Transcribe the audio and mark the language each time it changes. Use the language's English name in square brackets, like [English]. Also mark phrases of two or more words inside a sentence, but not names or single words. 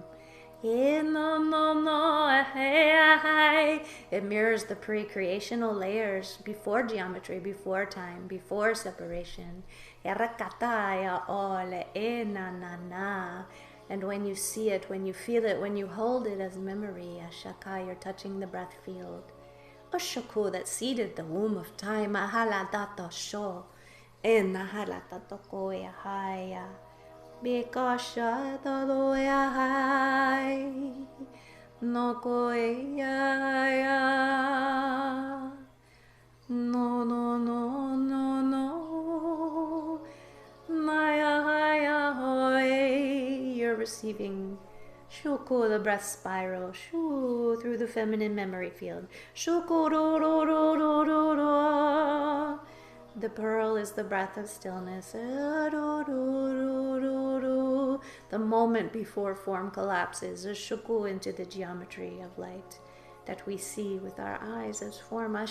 [English] It mirrors the pre-creational layers before geometry, before time, before separation. And when you see it, when you feel it, when you hold it as memory, Ashaka, you're touching the breath field. Oshoku, that seeded the womb of time. Ahala dato sho. En ahala dato koya haya. Bikasha taloya hai. No koya ya. No, no, no, no, no. Maya haya hoi. You're receiving Shuko, the breath spiral, Shu, through the feminine memory field. Shuko do do do do do do. The pearl is the breath of stillness. Do, do, do, do, do. The moment before form collapses, a shuku into the geometry of light that we see with our eyes as form.